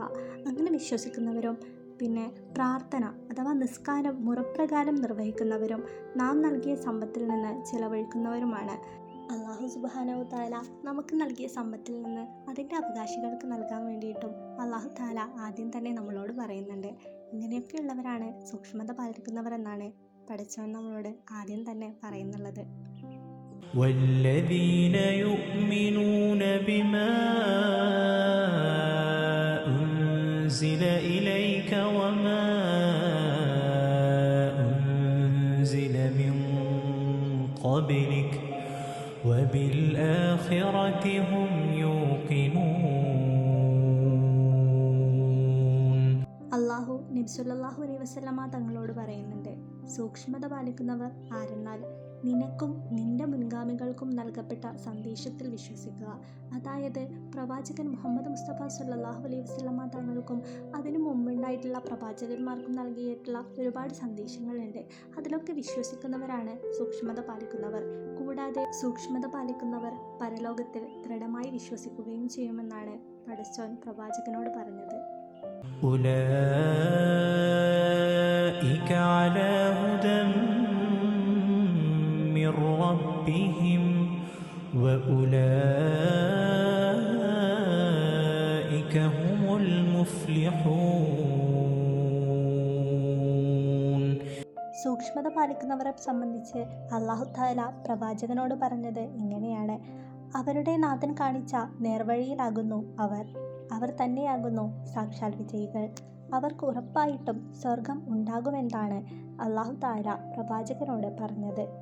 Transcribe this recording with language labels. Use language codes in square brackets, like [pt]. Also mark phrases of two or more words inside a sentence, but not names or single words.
[ml] അങ്ങനെ വിശ്വസിക്കുന്നവരും പിന്നെ പ്രാർത്ഥന അഥവാ നിസ്കാരം മുറപ്രകാരം നിർവഹിക്കുന്നവരും നാം നൽകിയ സമ്പത്തിൽ നിന്ന് ചിലവഴിക്കുന്നവരുമാണ്. [ar] الله سبحانه وتعالى [ml] നമുക്ക് നൽകിയ സമ്പത്തിൽ നിന്ന് അതിൻ്റെ അവകാശികൾക്ക് നൽകാൻ വേണ്ടിയിട്ടും [ar] الله تعالى [ml] ആദ്യം തന്നെ നമ്മളോട് പറയുന്നുണ്ട്. ഇങ്ങനെയൊക്കെയുള്ളവരാണ് സൂക്ഷ്മത പാലിക്കുന്നവർ എന്നാണ് പഠിച്ചവൻ നമ്മളോട് ആദ്യം തന്നെ പറയുന്നുള്ളത്. [ar] والذين يؤمنون بما أنزل إليك وما أنزل من قبلك وبالآخرة هم يوقنون. [ml] അള്ളാഹു നബി [ar] صلى الله عليه وسلم [ml] തങ്ങളോട് പറയുന്നുണ്ട്, സൂക്ഷ്മത പാലിക്കുന്നവർ ആരെന്നാൽ നിനക്കും നിന്റെ മുൻഗാമികൾക്കും നൽകപ്പെട്ട സന്ദേശത്തിൽ വിശ്വസിക്കുക. അതായത് പ്രവാചകൻ മുഹമ്മദ് മുസ്തഫ [ar] صلى الله عليه وسلم [ml] തങ്ങൾക്കും അതിനു മുമ്പുണ്ടായിട്ടുള്ള പ്രവാചകന്മാർക്കും നൽകിയിട്ടുള്ള ഒരുപാട് സന്ദേശങ്ങളുണ്ട്. അതിലൊക്കെ വിശ്വസിക്കുന്നവരാണ് സൂക്ഷ്മത പാലിക്കുന്നവർ. കൂടാതെ സൂക്ഷ്മത പാലിക്കുന്നവർ പരലോകത്തിൽ ദൃഢമായി വിശ്വസിക്കുകയും ചെയ്യുമെന്നാണ് പടച്ചോൻ പ്രവാചകനോട് പറഞ്ഞത്. [ar] أولئك على هدى من ربهم وأولئك هم المفلحون. [ml] സൂക്ഷ്മത പാലിക്കുന്നവരെ സംബന്ധിച്ച് [ar] الله تعالى [ml] പ്രവാചകനോട് പറഞ്ഞത് ഇങ്ങനെയാണ്: അവരുടെ നാഥൻ കാണിച്ച നേർവഴിയിലാകുന്നു അവർ തന്നെയാകുന്നു സാക്ഷാൽ വിജയികൾ. അവർക്ക് ഉറപ്പായിട്ടും സ്വർഗം ഉണ്ടാകുമെന്നാണ് [ar] الله تعالى [ml] പ്രവാചകനോട് പറഞ്ഞത്.